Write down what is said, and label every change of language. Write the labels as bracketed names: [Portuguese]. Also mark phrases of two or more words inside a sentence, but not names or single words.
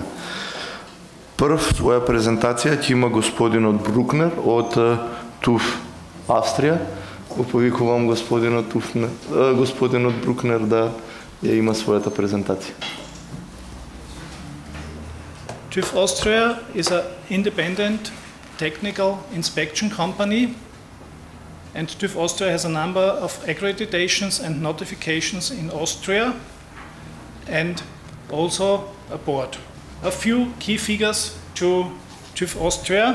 [Macedonian] Прв своја презентација ќе има господинот Bruckner од ТУФ Австрија. Повикувам господинот Bruckner да ја има својата презентација. [English] TÜV Austria is an independent technical inspection company, and TÜV Austria has a number of accreditations and notifications in Austria and also abroad. A few key figures to TÜV Austria.